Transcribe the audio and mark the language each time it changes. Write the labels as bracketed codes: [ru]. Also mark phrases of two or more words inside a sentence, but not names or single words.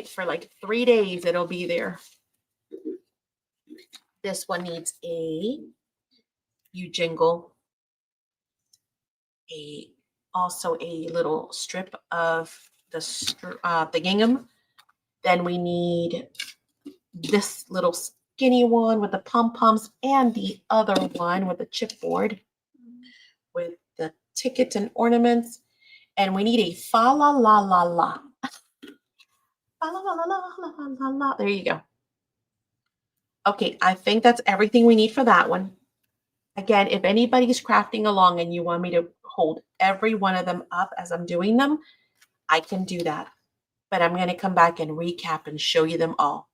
[en] For like 3 days, it'll be there. This one needs you jingle, also a little strip of the gingham. Then we need this little skinny one with the pom-poms and the other one with the chipboard with the tickets and ornaments. And we need a fa la la la la. Fa la la la la la la la. There you go. Okay, I think that's everything we need for that one. Again, if anybody's crafting along and you want me to hold every one of them up as I'm doing them, I can do that. But I'm going to come back and recap and show you them all.